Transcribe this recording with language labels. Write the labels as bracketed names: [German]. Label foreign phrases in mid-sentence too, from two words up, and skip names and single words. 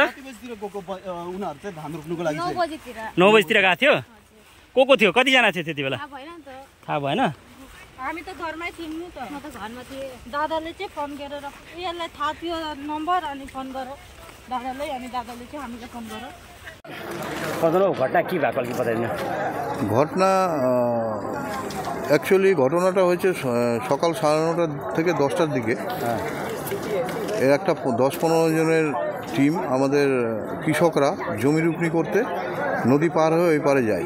[Nepali] कति बजीतिर गएको उनीहरू चाहिँ धान रोप्नुको लागि? 9 बजीतिर। 9 बजीतिर गएको थियो? को थियो? कतिजना थियो त्यति बेला? थाहा भएन नि त। थाहा भएन? हामी त घरमै थियौँ नि त। म त घरमा थिएँ। दादाले चाहिँ फोन गरेर यसलाई थाहा थियो नम्बर अनि फोन गर दादाले। अनि दादाले चाहिँ हामीलाई फोन गर। [Bangla] ঘটনা কি ব্যাপার কি बताइदिनु? ঘটনা অ্যাকচুয়ালি ঘটনাটা হয়েছে সকাল 9:30 থেকে 10টার দিকে। এর একটা 10-15 জনের টিম আমাদের কৃষকরা জমি রুপনি করতে নদী পার হয়ে ওই পারে যায়।